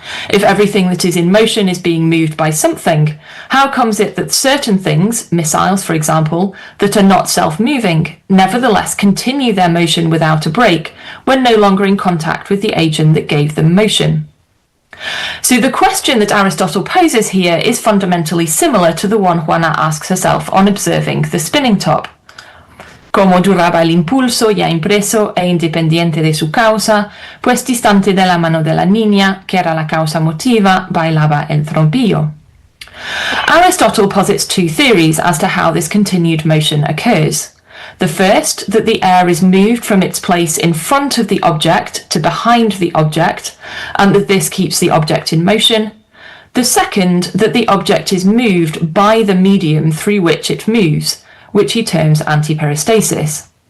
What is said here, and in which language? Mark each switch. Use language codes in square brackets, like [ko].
[en] If everything that is in motion is being moved by something, how comes it that certain things, missiles for example, that are not self-moving, nevertheless continue their motion without a break when no longer in contact with the agent that gave them motion? So the question that Aristotle poses here is fundamentally similar to the one Juana asks herself on observing the spinning top. [es] Cómo duraba el impulso ya impreso e independiente de su causa, pues distante de la mano de la niña, que era la causa motiva, bailaba el trompillo. [en] Aristotle posits two theories as to how this continued motion occurs. The first, that the air is moved from its place in front of the object to behind the object, and that this keeps the object in motion. The second, that the object is moved by the medium through which it moves, which he terms antiperistasis.